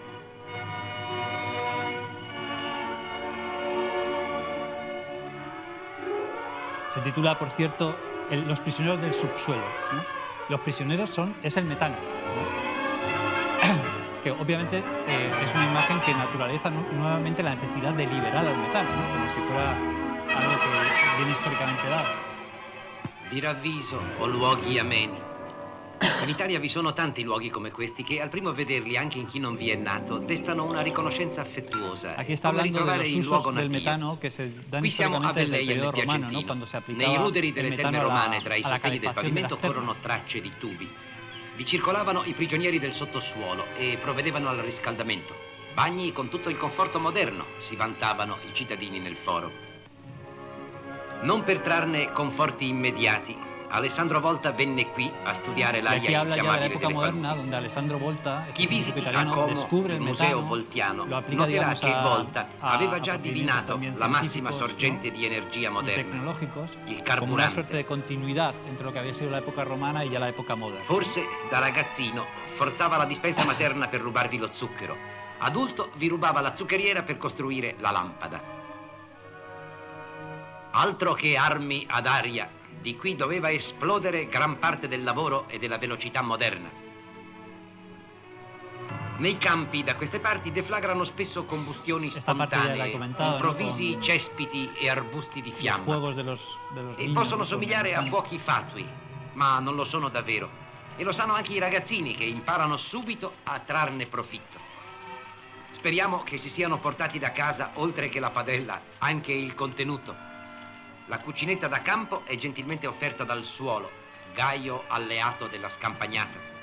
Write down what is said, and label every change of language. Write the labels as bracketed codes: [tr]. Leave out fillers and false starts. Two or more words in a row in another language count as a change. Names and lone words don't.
[es] Se titula, por cierto, Los prisioneros del subsuelo, ¿no? Los prisioneros es el metano, ¿no?, que obviamente es una imagen que naturaliza nuevamente la necesidad de liberar al metano, ¿no?, como si fuera algo que viene históricamente dado. [it] Vi ravviso o luoghi ameni. In Italia vi sono tanti luoghi come questi che al primo vederli, anche in chi non vi è nato, destano una riconoscenza affettuosa. [es] Aquí está hablando de los usos del metano que se dan históricamente desde el periodo romano, ¿no?, cuando se aplicaba [it] nei ruderi [es] el [it] delle [es] metano [it] terme romane tra i [es] a la [it] sostegni del [es] calefacción de las [it] pavimento [es] termas. [it] corrono tracce di tubi. Vi circolavano i prigionieri del sottosuolo e provvedevano al riscaldamento. Bagni con tutto il conforto moderno, si vantavano i cittadini nel foro. Non per trarne conforti immediati, Alessandro Volta venne qui a studiare [es] Y aquí [it] l'aria [es] habla ya de la [it] infiammabile [es] época [it] delle [es] moderna, [it] paludi. [es] donde Alessandro Volta, [it] Chi visiti a [es] italiano, [it] Como [es] descubre [it] il [es] el [it] museo [es] metano, [it] voltiano [es] lo aplica, [it] noterà [es] digamos, [it] che Volta aveva [es] a [it] già [es] procedimientos [it] divinato [es] también [it] la massima [es] científicos, [it] sorgente [es] ¿no?, [it] di energia [es] y [it] moderna, [es] tecnológicos, [it] il [es] como una [it] carburante. [es] suerte de continuidad entre lo que había sido la época romana y ya la época moderna. [it] Forse da ragazzino forzava la dispensa materna per rubarvi lo zucchero. Adulto vi rubava la zuccheriera per costruire la lampada. Altro che armi ad aria, di qui doveva esplodere gran parte del lavoro e della velocità moderna. Nei campi da queste parti deflagrano spesso combustioni [es] Esta parte ya la he [it] spontanee, [es] comentado, ¿no?, [it] improvvisi [es] con [it] cespiti e arbusti di [es] los [it] fiamma. [es] juegos de los [it] E [es] niños, [it] possono [es] ¿no?, con el [it] somigliare a [es] metano. [it] fuochi fatui, ma non lo sono davvero. E lo sanno anche i ragazzini che imparano subito a trarne profitto. Speriamo che si siano portati da casa, oltre che la padella, anche il contenuto. La cucinetta da campo è gentilmente offerta dal suolo, gaio alleato della scampagnata.